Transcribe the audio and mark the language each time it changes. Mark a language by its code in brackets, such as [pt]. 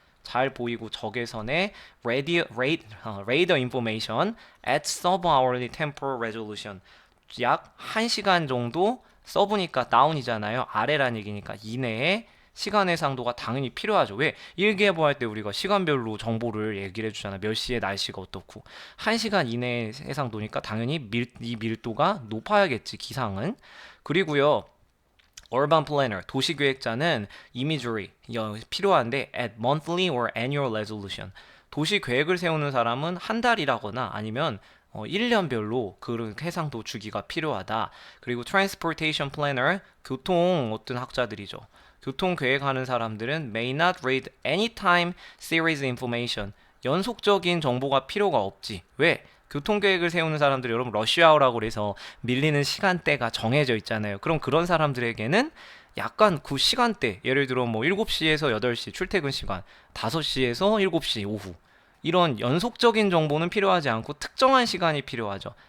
[ko] 잘 보이고 적외선의 [en] radar information at sub-hourly temporal resolution, [ko] 약 1시간 정도 서브니까 다운이잖아요. 아래란 얘기니까 이내에 시간 해상도가 당연히 필요하죠. 왜? 일기예보할 때 우리가 시간별로 정보를 얘기를 해주잖아. 몇 시에 날씨가 어떻고. 1시간 이내 해상도니까 당연히 이 밀도가 높아야겠지, 기상은. 그리고요. [en] urban planner, [ko] 도시계획자는 [en] imagery, [ko] 필요한데 [en] at monthly or annual resolution. [ko] 도시 계획을 세우는 사람은 한 달이라거나 아니면 1년별로 그런 해상도 주기가 필요하다. 그리고 [en] transportation planner, [ko] 교통 어떤 학자들이죠. 교통 계획하는 사람들은 [en] may not read anytime series information. [ko] 연속적인 정보가 필요가 없지. 왜? 교통계획을 세우는 사람들이 여러분 러시아워라고 그래서 밀리는 시간대가 정해져 있잖아요. 그럼 그런 사람들에게는 약간 그 시간대, 예를 들어 뭐 7시에서 8시 출퇴근 시간, 5시에서 7시 오후, 이런 연속적인 정보는 필요하지 않고 특정한 시간이 필요하죠.